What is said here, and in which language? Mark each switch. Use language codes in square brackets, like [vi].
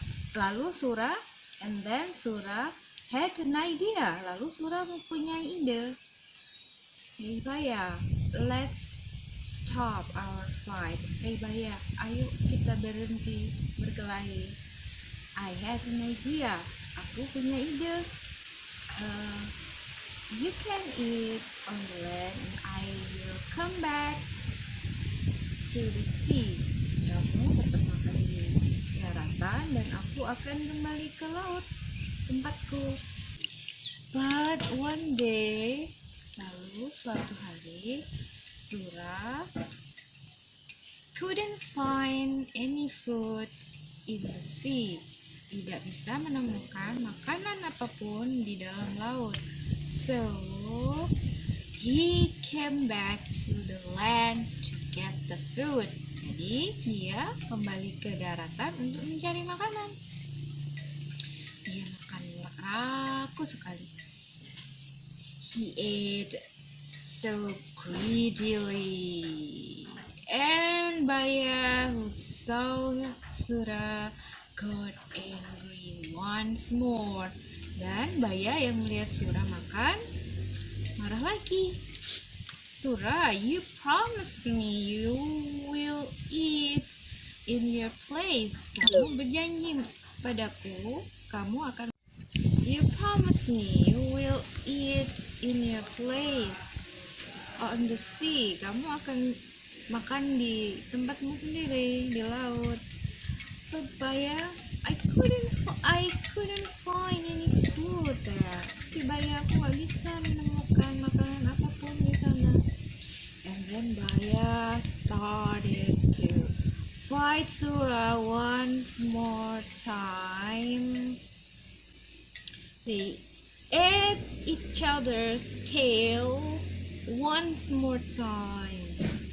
[id] Lalu [en] Sura and then Sura had an idea. [id] Lalu Sura mempunyai ide. [en] Hey Baya, let's stop our fight. [id] Hey Baya, ayo kita berhenti berkelahi. [en] I had an idea. [id] Aku punya ide. [en] You can eat on the land and I will come back to the sea. [id] Kamu tetap makan di daratan dan aku akan kembali ke laut, tempatku. [en] But one day, [id] lalu suatu hari, [en] Sura couldn't find any food in the sea. [id] Tidak bisa menemukan makanan apapun di dalam laut. [en] So, he came back to the land to get the food. [id] Jadi, dia kembali ke daratan untuk mencari makanan. Dia makan rakus sekali. [en] He ate so greedily. And Baya, who saw Sura, got angry once more. [id] Dan Baya yang melihat Sura makan marah lagi. [en] Sura, you promised me you will eat in your place. [id] Kamu berjanji padaku, kamu akan. [en] You promised me you will eat in your place. on the sea. [id] Kamu akan makan di tempatmu sendiri di laut. [en] But Baya, I couldn't find any food there. [id] Tapi Baya, aku nggak bisa menemukan makanan apapun di sana. [en] And then Baya started to fight Sura once more time. They ate each other's tail once more time.